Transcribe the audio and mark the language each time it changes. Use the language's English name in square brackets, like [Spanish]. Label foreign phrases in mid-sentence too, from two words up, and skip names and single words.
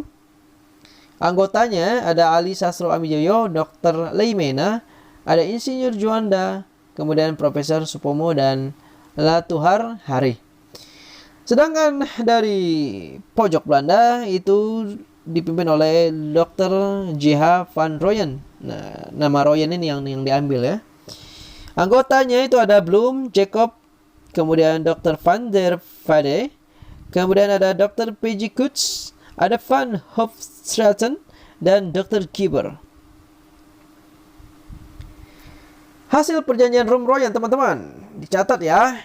[Indonesian] Anggotanya ada Ali Sastro Amijoyo, Dr. Leimena, ada Insinyur Juanda, kemudian Profesor Supomo dan Latuhar Hari. Sedangkan dari pojok Belanda itu dipimpin oleh Dr. J.H. van Rooyen. Nah, nama Rooyen ini yang diambil ya. Anggotanya itu ada Bloem, Jacob, kemudian Dr. van der Vade, kemudian ada Dr. P.J. Koets, ada Van Hofstraten, dan Dr. Kieber. Hasil perjanjian Rumroyen teman-teman, dicatat ya.